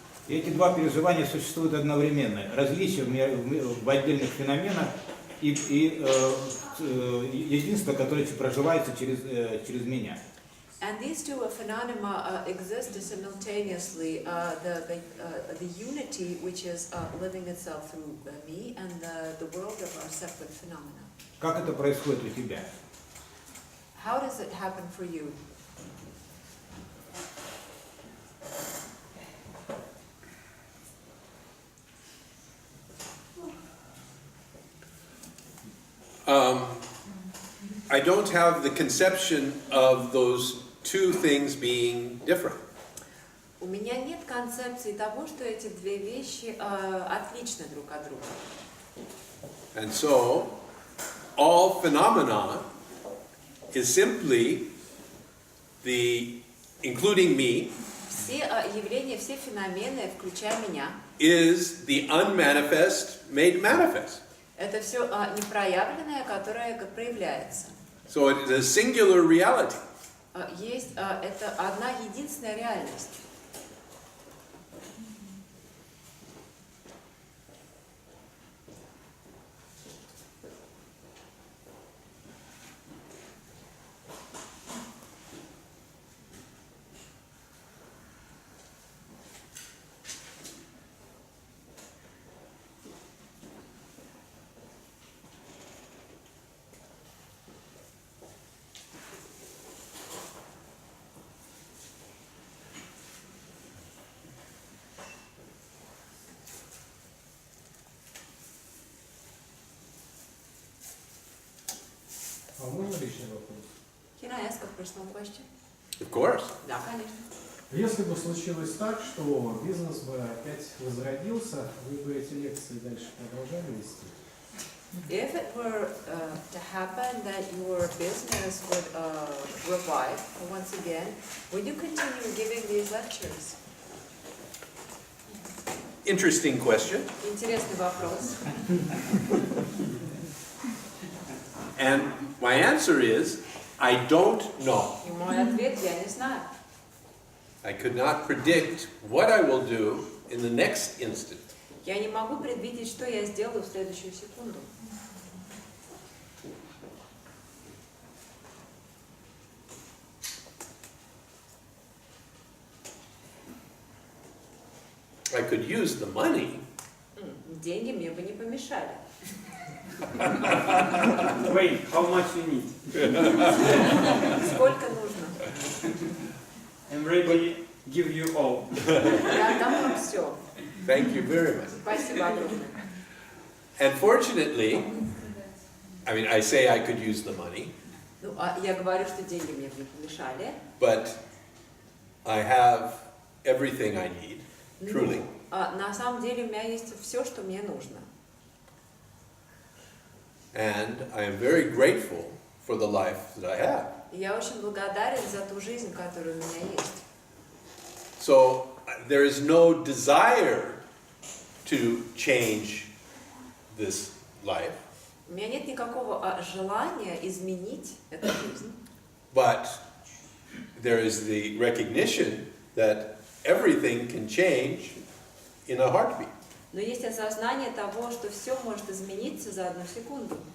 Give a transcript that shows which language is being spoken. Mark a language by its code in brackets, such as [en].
[ru] И эти два переживания существуют одновременно. Различия в отдельных феноменах и единство, которое проживается через меня. [en] And these two phenomena exist simultaneously, the unity which is living itself through me and the world of our separate phenomena. [ru] Как это происходит у тебя? [en] How does it happen for you? I don't have the conception of those two things being different. [ru] У меня нет концепции того, что эти две вещи отличны друг от друга. [en] And so, all phenomena is simply including me, [ru] Все явления, все феномены, включая меня, [en] is the unmanifest made manifest. [ru] это все непроявленное, которое проявляется. [en] So it is a singular reality. [ru] Есть это одна единственная реальность. А можно личный вопрос? [en] Can I ask a personal question? Of course. [ru] Да, конечно. Если бы случилось так, что бизнес бы опять возродился, вы бы эти лекции дальше продолжали вести? [en] If it were to happen that your business would revive once again, would you continue giving these lectures? Interesting question. [ru] Интересный вопрос. [en] And my answer is, I don't know. [ru] И мой ответ, я не знаю. [en] I could not predict what I will do in the next instant. [ru] Я не могу предвидеть, что я сделаю в следующую секунду. [en] I could use the money, [ru] Деньги мне бы не помешали. [en] Wait, how much you need? [ru] Сколько нужно? [en] I'm ready to give you all. [ru] Я отдам вам все. [en] thank you very much. [ru] Спасибо огромное. [en] And fortunately, I mean, I say I could use the money, [ru] Ну, я говорю, что деньги мне бы не помешали. [en] but I have everything I need, truly. [ru] На самом деле у меня есть все, что мне нужно. [en] And I am very grateful for the life that I have. [ru] И я очень благодарен за ту жизнь, которая у меня есть. [en] So there is no desire to change this life, [ru] У меня нет никакого желания изменить эту жизнь. [en] but there is the recognition that everything can change in a heartbeat. [ru] Но есть осознание того, что все может измениться за одну секунду.